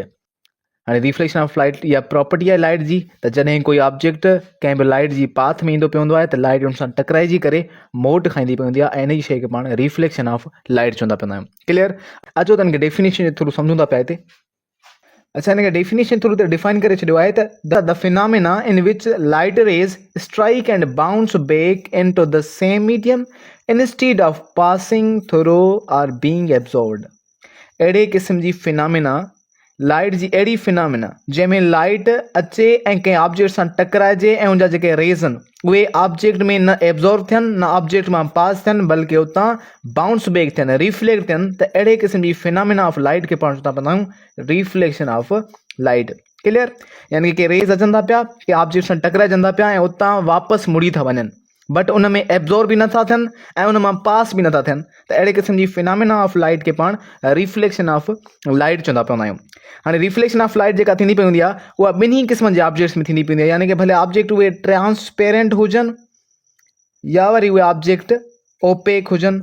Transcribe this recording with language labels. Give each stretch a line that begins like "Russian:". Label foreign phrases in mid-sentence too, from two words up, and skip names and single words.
Sindhi: हाणे
English: reflection of light
Sindhi: इहा प्रॉपर्टी आहे लाइट जी त जॾहिं कोई ऑब्जेक्ट कंहिं बि लाइट जी पाथ में ईंदो पियो हूंदो आहे त लाइट उन सां टकराइजी करे मोट खाईंदी पई हूंदी आहे ऐं इन जी शइ खे पाण
English: reflection of light
Sindhi: चवंदा पिया आहियूं। क्लियर? अचो त हिनखे डेफिनेशन जे थ्रू सम्झूं था पिया हिते। अच्छा, हिनखे
English: definition through
Sindhi: त डिफाइन करे छॾियो आहे त
English: the phenomena in which light rays strike and bounce back in to the same medium instead of passing through or being absorbed.
Sindhi: अहिड़े क़िस्म जी
English: phenomena light
Sindhi: जी अहिड़ी फिनोमेना जंहिंमें लाइट अचे ऐं कंहिं ऑब्जेक्ट सां टकराइजे ऐं उनजा जेके रेज़ आहिनि उहे ऑब्जेक्ट में न एब्जॉर्ब थियनि न ऑब्जेक्ट मां पास थियनि बल्कि उतां
English: bounce back
Sindhi: थियनि रिफ्लेक्ट थियनि त अहिड़े क़िस्म जी
English: phenomena of light
Sindhi: खे पाण चवंदा पिया आहियूं
English: reflection of light.
Sindhi: क्लियर? यानी कि रेज़ अचनि था पिया कि ऑब्जेक्ट सां टकराइजनि था पिया ऐं उतां वापसि मुड़ी था वञनि बट उन में एब्जॉर्ब बि नथा थियनि ऐं उन मां पास बि नथा थियनि त अहिड़े क़िस्म जी
English: phenomena of light
Sindhi: खे पाण
English: reflection of light
Sindhi: चवंदा पवंदा आहियूं। हाणे
English: reflection of light
Sindhi: जेका थींदी पई हूंदी आहे उहा ॿिन्ही क़िस्मनि जे ऑब्जेक्ट्स में थींदी पई हूंदी आहे, यानी कि भले ऑब्जेक्ट उहे ट्रांसपेरेंट हुजनि या वरी उहे ऑब्जेक्ट ओपेक हुजनि।